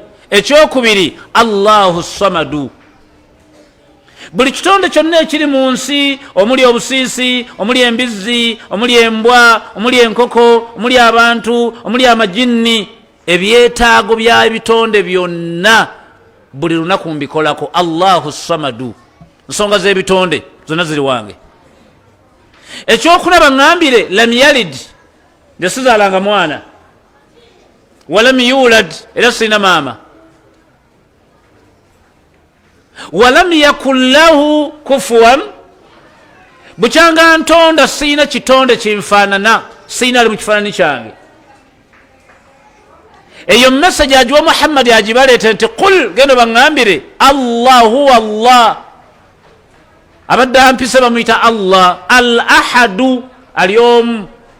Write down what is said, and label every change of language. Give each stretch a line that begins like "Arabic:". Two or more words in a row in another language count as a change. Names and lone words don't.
Ganda: Ekyokubiri
Arabic: الله الصمد.
Ganda: Buli kitonde kyonna ekiri mu nsi, omuli obusiisi, omuli embizzi, omuli embwa, omuli enkoko, omuli abantu, omuli amajinni, ebyetaago bya ebitonde byonna buli lunaku mbikolako.
Arabic: الله الصمد.
Ganda: Nsonga z'ebitonde zonna ziri wange. Ekyokulaba ngambire
Arabic: لم يلد,
Ganda: nze sizaalanga mwana,
Arabic: ولم يولد,
Ganda: era sirina maama,
Arabic: ولم يكن له كفوا,
Ganda: bukyanga ntonda sirina kitonde kinfaanana, sirina ali mu kifaananyi kyange. Eyo message agiwa Muhammad agibaleeta nti qul, gendo baŋŋambire
Arabic: الله هو الله,
Ganda: abadde ampise bamuyita Allah,
Arabic: الأحد,
Ganda: ali omu.